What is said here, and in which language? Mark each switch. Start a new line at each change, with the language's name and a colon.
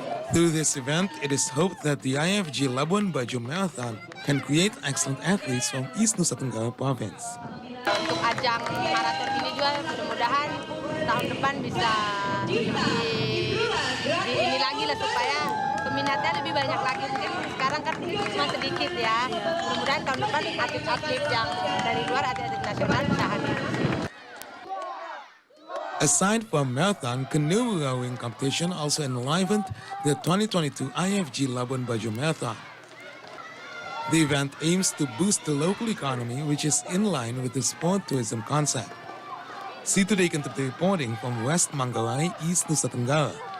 English: Through this event, it is hoped that the IFG Labuan Bajo Marathon can create excellent athletes from East Nusa Tenggara Province.
Indonesian: Untuk ajang maraton ini juga mudah-mudahan tahun depan bisa ini lagi lah supaya peminatnya lebih banyak lagi. Mungkin sekarang kan cuma sedikit ya. Mudah-mudahan tahun depan atlet-atlet yang dari luar, atlet-atlet nasional bisa hadir.
English: Aside from marathon, canoe rowing competition also enlivened the 2022 IFG Labuan Bajo Marathon. The event aims to boost the local economy, which is in line with the sport tourism concept. See today contemporary reporting from West Manggarai, East Nusa Tenggara.